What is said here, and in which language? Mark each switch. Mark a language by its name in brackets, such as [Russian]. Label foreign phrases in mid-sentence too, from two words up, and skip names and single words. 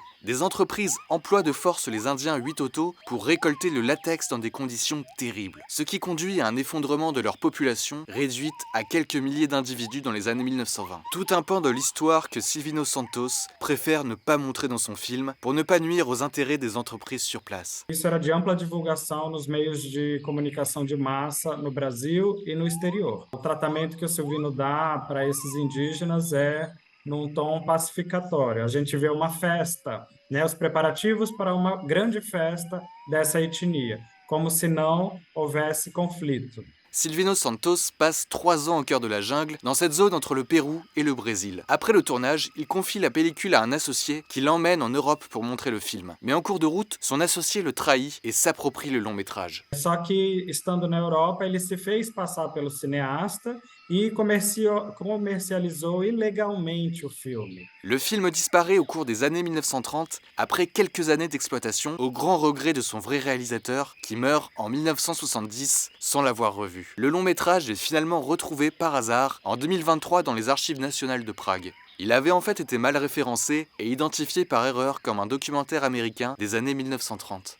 [French] Des entreprises emploient de force les Indiens Huitoto pour récolter le latex dans des conditions terribles, ce qui conduit à un effondrement de leur population réduite à quelques milliers d'individus dans les années 1920. Tout un pan de l'histoire que Silvino Santos préfère ne pas montrer dans son film pour ne pas nuire aux intérêts des entreprises sur place. [Portuguese] Isso era de ampla divulgação nos meios de comunicação de massa no Brasil e no exterior. O tratamento que o Silvino dá para esses indígenas é num tom pacificatório. A gente vê uma festa, né, os preparativos para uma grande festa dessa etnia, como se não houvesse conflito. [French] Silvino Santos passe 3 ans au cœur de la jungle, dans cette zone entre le Pérou et le Brésil. Après le tournage, il confie la pellicule à un associé qui l'emmène en Europe pour montrer le film. Mais en cours de route, son associé le trahit et s'approprie le long métrage. [Portuguese] Só que, estando na Europa, ele se fez passar pelo cineasta e comercializou ilegalmente o filme. [French] Le film disparaît au cours des années 1930, après quelques années d'exploitation, au grand regret de son vrai réalisateur, qui meurt en 1970 sans l'avoir revu. Le long métrage est finalement retrouvé par hasard en 2023 dans les archives nationales de Prague. Il avait en fait été mal référencé et identifié par erreur comme un documentaire américain des années 1930.